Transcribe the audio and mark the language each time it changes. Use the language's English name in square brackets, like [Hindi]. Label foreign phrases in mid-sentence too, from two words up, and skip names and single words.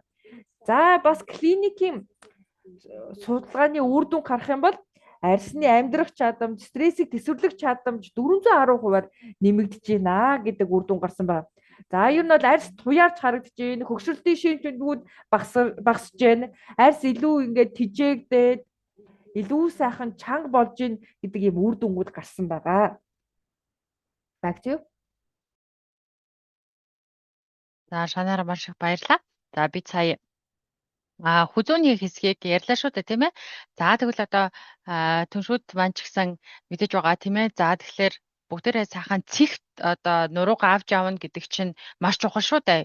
[Mongolian] За бас клиникийн судалгааны үр дүн гарах юм бол арсны амьдрах чадамж, стрессийг төсвөрлөх чадамж 410%-аар нэмэгдэж байна гэдэг үр дүн гарсан байна. За ер нь бол арьс туяарч харагдаж байна. Хөгшрөлтийн шинжлэлүүд багасж байна. Арьс илүү ингээд тижээгдээд илүү сайхан чанга болж ийн гэдэг юм үр дүнгууд гарсан байгаа. [English] Back to you. [Mongolian] За шанаараа маш их баярлалаа. За би сая хүзүүний хэсгийг ярьлаа шүү дээ, тийм ээ. За тэгвэл одоо түншүүд маань ч гэсэн мэдэж байгаа тийм ээ. За тэгэхээр бүгдээрээ сайхан цэгт одоо нуруугаа авч явна гэдэг чинь маш чухал шүү дээ.